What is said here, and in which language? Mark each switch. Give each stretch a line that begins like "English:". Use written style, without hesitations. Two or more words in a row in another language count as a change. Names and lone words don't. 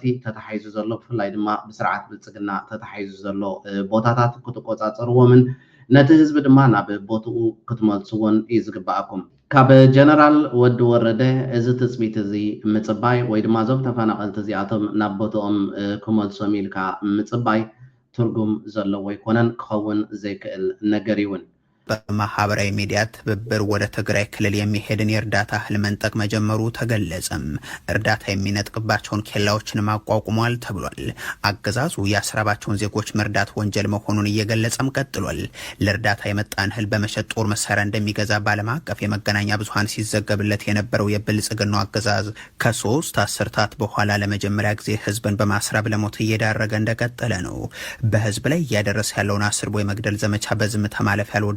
Tigrinya: ተታሓይዙ ዘሎ ብፍላይ ድማ ብስርዓት ብልፅግና ተታሓይዙ ዘሎ ቦታታት ክትቆፃፀርዎምን ነቲ ህዝቢ ድማ ናብ ቦትኡ ክትመልስዎን እዩ ዝግባኣኩም ካብ ጀነራል ወዲ ወረደ እዚ ትፅቢት እዚ ምፅባይ ወይ ድማ እዞም ተፈናቐልቲ እዚኣቶም ናብ ቦትኦም ክመልሶም ኢልካ ምፅባይ ትርጉም ዘለዎ ይኮነን ክኸውን ዘይክእል ነገር ይውን
Amharic: በማህበራዊ ሚዲያ ትብብር ወደ ትግራይ ክልል የሚሄድን የእርዳታ እህል መንጠቅ መጀመሩ ተገለጸም። እርዳታ የሚነጥቅባቸውን ኬላዎችን ማቋቁሟል ተብሏል። አገዛዙ ያስራባቸውን ዜጎች መርዳት ወንጀል መሆኑን እየገለጸም ቀጥሏል። ለእርዳታ የመጣን እህል በመሸጥ ጦር መሳሪያ እንደሚገዛ በዓለም አቀፍ የመገናኛ ብዙሃን ሲዘገብለት የነበረው የብልጽግናው አገዛዝ ከሶስት አስርታት በኋላ ለመጀመሪያ ጊዜ ህዝብን በማስራብ ለሞት እየዳረገ እንደቀጠለ ነው። በህዝብ ላይ እያደረሰ ያለውን አስርቦ የመግደል ዘመቻ በዝምታ ማለፍ ያልወደዱ